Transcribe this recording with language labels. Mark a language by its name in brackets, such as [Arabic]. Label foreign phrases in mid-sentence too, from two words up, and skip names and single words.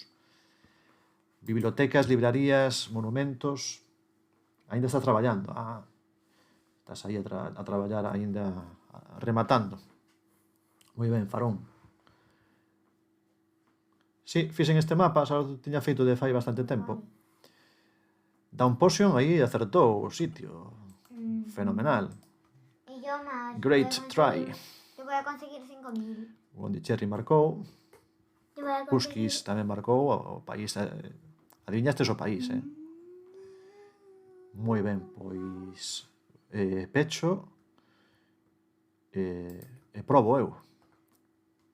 [Galician] Bibliotecas, librarías, monumentos. Ainda estás traballando. Estás aí a traballar ainda rematando. Moi ben, Farón. Sí, fixen este mapa, xa o tiña feito de fai bastante tempo. Down Potion aí acertou o sitio. Fenomenal. [Spanish] Y yo más. [English] Great try. [Spanish] Yo voy a conseguir 5000. [Galician] Gondicherry marcou. [Spanish] Yo voy a conseguir. [Galician] Puskis tamén marcou o país. Adiviñastes o país, Moi ben, pois pecho e probo eu.